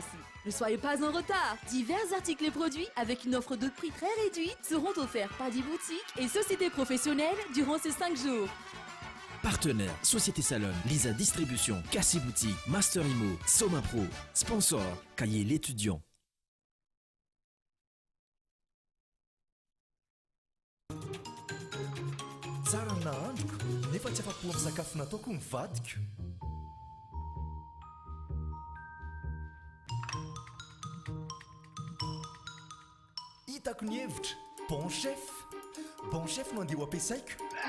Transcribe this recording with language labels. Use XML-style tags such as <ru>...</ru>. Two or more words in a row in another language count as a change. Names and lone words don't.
<fr>Ne soyez pas en retard. Divers articles et produits avec une offre de prix très réduite seront offerts par des boutiques et sociétés professionnelles durant ces 5 jours. Partenaires, Société Salon, Lisa Distribution, Cassie Boutique, Master Imo, Soma Pro. Sponsor, Cahier l'étudiant.</fr> <mg>Tsara nahandroko nefa tsy afa-po amin'ny sakafo nataoko ny vadiko. Hitako ny hevitra,</mg> <fr>bon chef</fr> <mg>no andeha ho ampiasaiko.</mg>